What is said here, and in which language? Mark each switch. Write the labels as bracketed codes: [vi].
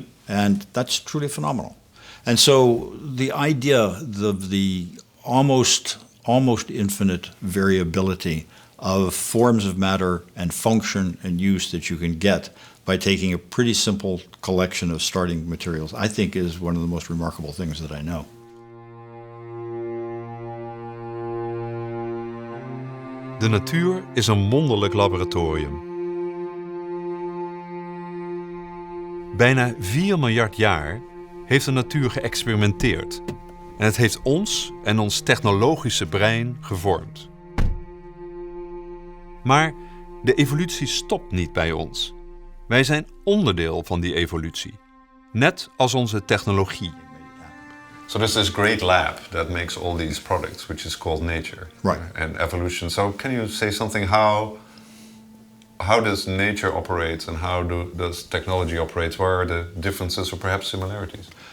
[en] And that's truly phenomenal. And so the idea of the almost infinite variability of forms of matter and function and use that you can get by taking a pretty simple collection of starting materials, I think is one of the most remarkable things that I know. [nl] De natuur is een wonderlijk laboratorium. Bijna 4 miljard jaar heeft de natuur geëxperimenteerd. En het heeft ons en ons technologische brein gevormd. Maar de evolutie stopt niet bij ons. Wij zijn onderdeel van die evolutie. Net als onze technologie. [en] So there's this great lab that makes all these products, which is called nature. Right. And evolution. So can you say something how does nature operate and how does technology operate? Where are the differences or perhaps similarities?